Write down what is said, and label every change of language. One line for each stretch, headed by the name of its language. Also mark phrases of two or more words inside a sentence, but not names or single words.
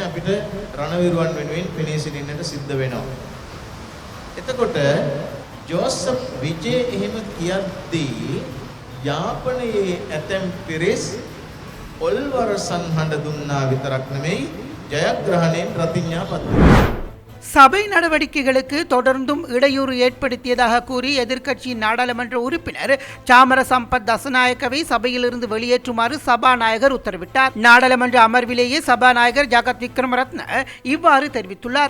Sinhala: අපිට රණවිරුවන් වෙනුවෙන් පෙනී සිටින්නට සිද්ධ වෙනවා. එතකොට ජෝසප් විජේ එහෙම කියද්දී යාපනයේ ඇතැම් පිරිස් ඔල්වර සංහඬ දුන්නා විතරක් නෙමෙයි ජයග්‍රහණයෙන් ප්‍රතිඥා පත්‍රය.
Tamil: சபை நடவடிக்கைகளுக்கு தொடர்ந்தும் இடையூறு ஏற்படுத்தியதாக கூறி எதிர்க்கட்சியின் நாடாளுமன்ற உறுப்பினர் சாமர சம்பத் தசநாயக்கவை சபையிலிருந்து வெளியேற்றுமாறு சபாநாயகர் உத்தரவிட்டார். நாடாளுமன்ற அமர்விலேயே சபாநாயகர் ஜகத் விக்ரமரத்ன இவ்வாறு தெரிவித்துள்ளார்.